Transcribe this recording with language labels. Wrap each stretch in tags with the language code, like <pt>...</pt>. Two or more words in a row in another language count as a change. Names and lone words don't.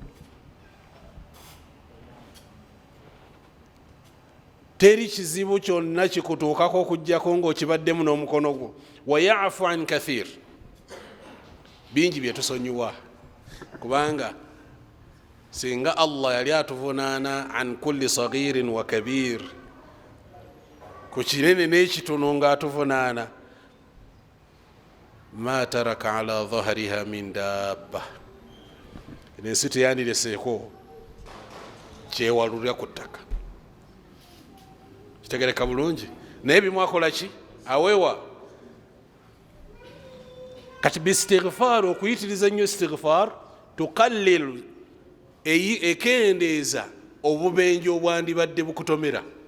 <lg>Teri kizibu kyonna kikutuukako okujjako ng'okibaddemu n'omukono gwo.</lg> <ar>Wa ya'fu an kathir,</ar> <lg>bingi bye tusonyiwa, kubanga singa Allah yali atuvunaana</lg> <ar>an kulli saghirin wa kabir,</ar> <lg>ku kinene n'ekitono ng'atuvunaana,</lg> <ar>ma taraka ala dhahriha min dabba,</ar> <lg>ensi teyandireseeko kyewalulira ku ttaka. Kitegereka bulungi. Naye bimwakola ki? Awewa. Kati bistighfar, okuyitiriza nnyo istighfar, tukallil, ekendeeza obubenje obwandibadde bukutomera.</lg>